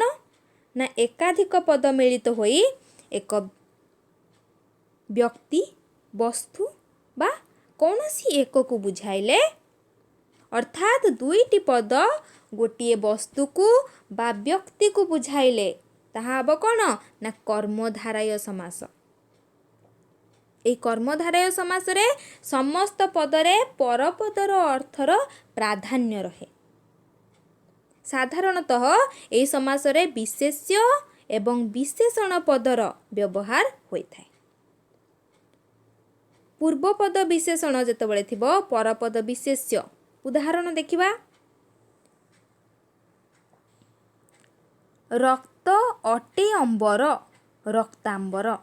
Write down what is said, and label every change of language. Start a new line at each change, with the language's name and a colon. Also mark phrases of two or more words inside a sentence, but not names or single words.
Odia: ନା ଏକାଧିକ ପଦ ମିଳିତ ହୋଇ ଏକ ବ୍ୟକ୍ତି ବସ୍ତୁ ବା କୌଣସି ଏକକୁ ବୁଝାଇଲେ ଅର୍ଥାତ୍ ଦୁଇଟି ପଦ ଗୋଟିଏ ବସ୍ତୁକୁ ବା ବ୍ୟକ୍ତିକୁ ବୁଝାଇଲେ ତାହା ହେବ କ'ଣ? ନା କର୍ମଧାରୟ ସମାସ। ଏଇ କର୍ମଧାରୟ ସମାସରେ ସମସ୍ତ ପଦରେ ପରପଦର ଅର୍ଥର ପ୍ରାଧାନ୍ୟ ରହେ। ସାଧାରଣତଃ ଏଇ ସମାସରେ ବିଶେଷ୍ୟ ଏବଂ ବିଶେଷଣ ପଦର ବ୍ୟବହାର ହୋଇଥାଏ। ପୂର୍ବପଦ ବିଶେଷଣ ଯେତେବେଳେ ଥିବ ପରପଦ ବିଶେଷ୍ୟ। ଉଦାହରଣ ଦେଖିବା। ରକ୍ତ ଅଟେ ଅମ୍ବର ରକ୍ତାମ୍ବର।